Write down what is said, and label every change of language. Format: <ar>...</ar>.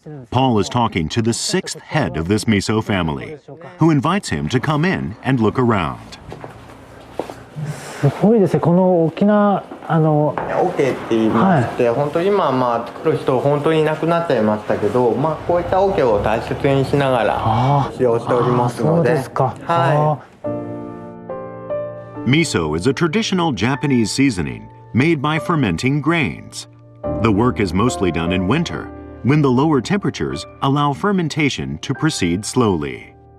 <en>Paul is talking to the sixth head of this miso family, who invites him to come in and look around.</en> <ja>すごいですね、この大きなオケって言いまして、本当に今は作る人本当にいなくなっちゃいましたけど、こういったオケを大切にしながら使用しておりますので。そうですか。は</ja> <en>Miso is a traditional Japanese seasoning made by fermenting grains. The work is mostly done in winter, when the lower temperatures allow fermentation to proceed slowly.</en>